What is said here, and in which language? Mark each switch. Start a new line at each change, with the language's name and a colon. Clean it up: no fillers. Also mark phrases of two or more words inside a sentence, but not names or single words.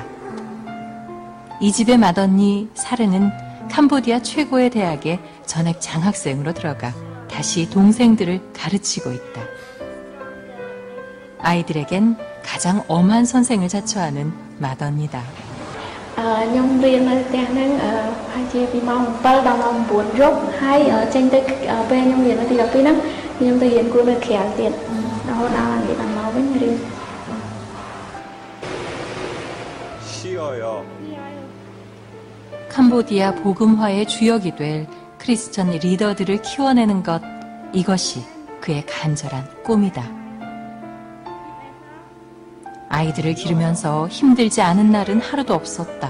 Korean: 이 집의 맏언니 사르는 캄보디아 최고의 대학에 전액 장학생으로 들어가 다시 동생들을 가르치고 있다. 아이들에겐 가장 엄한 선생을 자처하는 맏언니다.
Khmer: ខ្ញុំរៀននៅផ្ទះហ្នឹងប្រហែលជាពីម៉ោង7ដល់ម៉ោង9យប់ហើយចេញទៅពេលខ្ញុំរៀននៅទី12ហ្នឹងខ្ញុំទៅរៀនគួរនៅក្រៅទៀតរហូតដល់និយាយដល់មកវិញរៀន
Korean: 쉬어요. 캄보디아 복음화의 주역이 될 크리스천 리더들을 키워내는 것, 이것이 그의 간절한 꿈이다. 아이들을 기르면서 힘들지 않은 날은 하루도 없었다.